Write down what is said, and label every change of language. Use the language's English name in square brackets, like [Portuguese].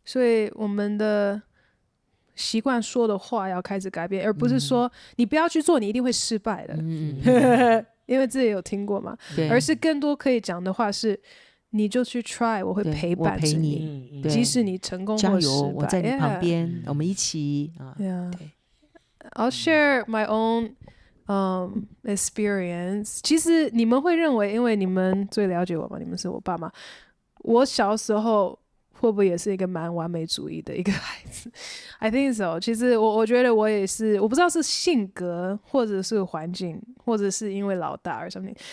[Chinese] 所以我们的习惯说的话要开始改变，而不是说你不要去做，你一定会失败的。因为这也有听过嘛，而是更多可以讲的话是你就去 try， 我会陪伴着你，即使你成功或失败，加油，我在你旁边，我们一起 [English] I'll share my own experience。 [Chinese] 其实你们会认为因为你们最了解我嘛，你们是我爸妈，我小时候会不会也是一个蛮完美主义的一个孩子？ [English] I think so。 [Chinese] 其实我觉得我也是，我不知道是性格或者是环境，或者是因为老大 [English] or something。